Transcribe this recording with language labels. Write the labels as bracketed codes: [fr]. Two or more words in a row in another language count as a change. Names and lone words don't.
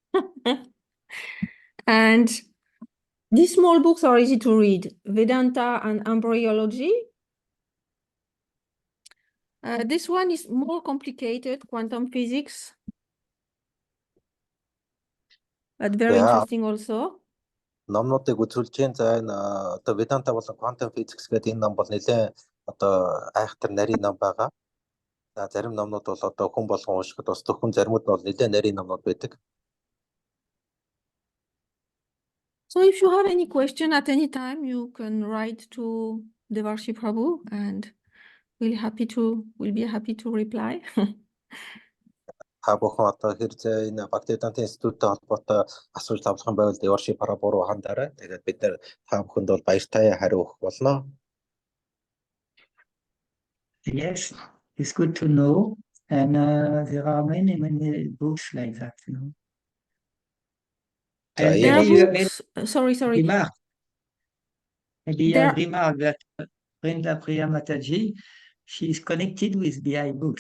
[en] And these small books are easy to read. Vedanta and Embryology. This one is more complicated, quantum physics. But very interesting also. [mn] Номнуудыг үзүүлж जैन за энэ одоо Веданта болон [en] quantum physics [mn] гэдэг энэ ном бол нэлээд одоо айхтар нарийн ном байгаа. За зарим номнууд бол одоо хүн болгон уншихад бас зөвхөн заримуд нь бол нэлээд нарийн номнууд байдаг. [en] So if you have any question at any time, you can write to Devarshi Prabhu and we'll be happy to reply. [mn] та бүхэн одоо хэрэг энэ Bhaktivedanta Institute-тэй холбоотой асууж тавлах юм байвал Devarshi парабуруу хандаарай. Тэгээд бид нэр та бүхэнд бол баяртай хариу өгөх болно. [en] Yes, it's good to know. And there are many books like that, you know. And Yeah. There are maybe you have made books, sorry. remark. Maybe you have There, remarked that Vrindapriya Mataji, she is connected with BI books.